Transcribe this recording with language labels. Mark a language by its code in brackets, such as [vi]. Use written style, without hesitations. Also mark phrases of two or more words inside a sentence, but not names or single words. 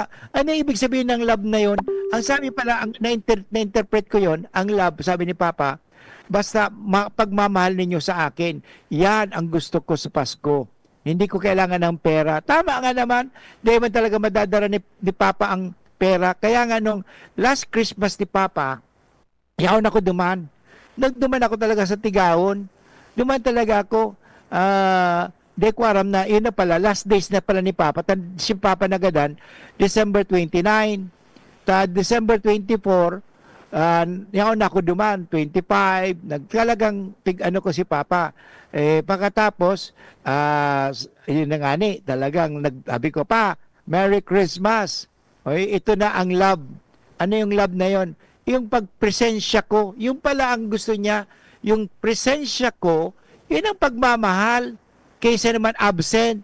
[tl] Ano ibig sabihin ng love na yun? Ang sabi pala, na-interpret ko yun, ang love, sabi ni Papa, basta pagmamahal ninyo sa akin, yan ang gusto ko sa Pasko. Hindi ko kailangan ng pera. Tama nga naman, [bik] di man talaga madadara [tl] ni Papa ang pera. Kaya nga nung [en] last Christmas [tl] ni Papa, [bik] yaon ako duman. Nagduman ako talaga sa Tigaon. Duman talaga ako. [tl] Di ko aram na, yun na pala, [en] last days [tl] na pala ni Papa. [bik] Si Papa nagadan, December 29. December 24, yaon ako duman, 25. Nagkalagang ko si Papa. [tl] Pagkatapos, yun na nga ni, talagang nagsabi ko pa, [en] Merry Christmas. [tl] Ito na ang love. Ano yung love na yon? Yung pagpresensya ko, yung pala ang gusto niya, yung presensya ko, yun ang pagmamahal, kaysa naman absent.